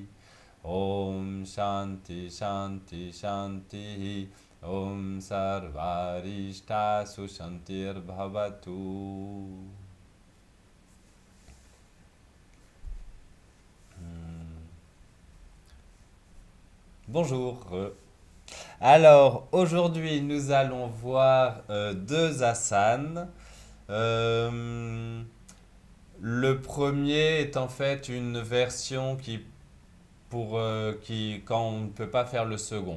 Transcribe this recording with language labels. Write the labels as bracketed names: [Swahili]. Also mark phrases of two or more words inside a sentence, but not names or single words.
[Sanskrit] ॐ शान्तिः शान्तिः शान्तिः. ॐ सर्वारिष्ट सुशान्तिर् भवतु. [French] Bonjour. Alors, aujourd'hui, nous allons voir deux asanas. Euh, le premier est en fait une version quand on ne peut pas faire le second.